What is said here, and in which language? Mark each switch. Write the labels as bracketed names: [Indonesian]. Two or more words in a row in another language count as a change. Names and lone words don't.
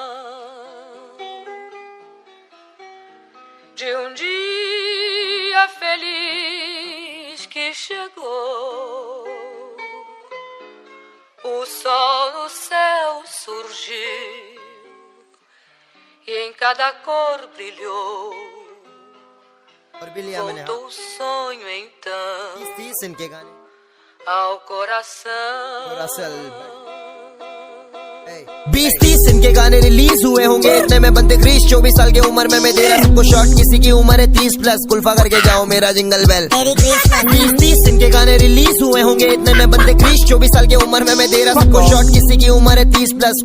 [Portuguese] de dia feliz que chegou. O sol no céu surgiu e em cada cor brilhou. Voltou o sonho então [Hindi] 30 इनके गाने [Portuguese] ao coração. [Hindi] 20-30 इनके गाने रिलीज हुए होंगे, इतने में बनते क्रिश। 24 साल की उम्र में मैं दे रहा सबको शॉट, किसी की उम्र है 30 प्लस। कुल्फा करके जाओ मेरा [English] jingle bell. [Hindi] 20-30 इनके गाने रिलीज हुए होंगे, इतने में बनते क्रिश। 24 साल की उम्र में मैं दे रहा सबको शॉट, किसी की उम्र है 30 प्लस।